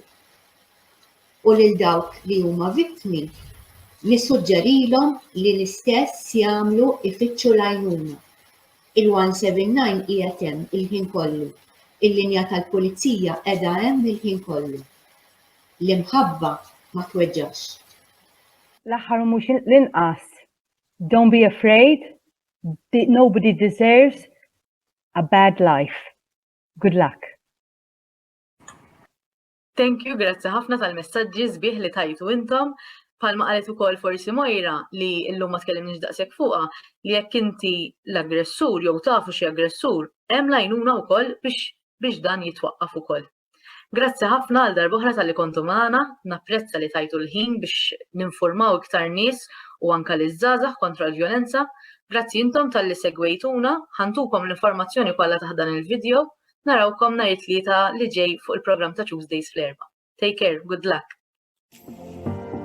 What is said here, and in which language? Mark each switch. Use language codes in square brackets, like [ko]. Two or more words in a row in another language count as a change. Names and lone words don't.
[mt] U lil dawk li huma vittmi nissuġġerilhom li l-istess jagħmlu ifittxu l-għajnuna. Il-179 qiegħed hemm il-ħin kollu. Il-linja tal-pulizija qiegħda hemm il-ħin kollu. L-imħabba ma tweġġax. L-aħħar mhux l-inqas. [en] Don't be afraid. Nobody deserves a bad life. Good luck. Thank you, [mt] grazzi ħafna tal-messaġġi sbieħ li tajtu intom. Palma qalet ukoll forsi Mojra li llum ma tkellimniex daqshekk fuqha li jekk inti l-aggressur jew tafu xi aggressur, hemm l-għajnuna wkoll biex dan jitwaqqaf ukoll. Grazzi ħafna għal darb'oħra tal-li kontu magħna, napprezza li tajtu l-ħin biex ninformaw iktar nies u anke liż-żgħażagħ kontra l-vjolenza. Grazzi intom tal-li segwejtuna, ħantukom l-informazzjoni kollha taħt dan il-video, narawkom nhar it-tlieta li ġej fuq il-programm ta' Tuesdays fl-erba'. [en] Take care, good luck.